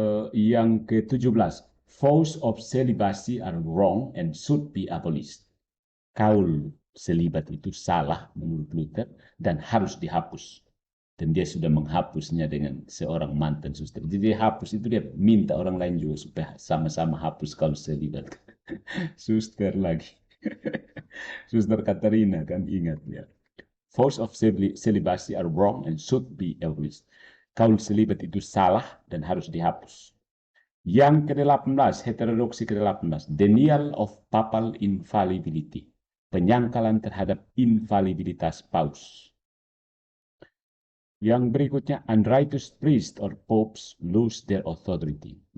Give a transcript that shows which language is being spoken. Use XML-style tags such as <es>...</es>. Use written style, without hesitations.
<id>Yang ke-17,</id> <en>vows of celibacy are wrong and should be abolished.</en> <id>Kaul selibat itu salah menurut Luther dan harus dihapus. Dan dia sudah menghapusnya dengan seorang mantan suster. Jadi dia hapus itu, dia minta orang lain juga supaya sama-sama hapus kaul selibat. Suster lagi. Suster Katarina kan, ingat ya.</id> <en>Vows of celibacy are wrong and should be abolished.</en> <id>Kaul selibat itu salah dan harus dihapus. Yang ke-18, heterodoksi ke-18,</id> <en>denial of papal infallibility,</en> <id>penyangkalan terhadap infalibilitas paus. Yang berikutnya,</id> <en>unrighteous priests or popes lose their authority.</en>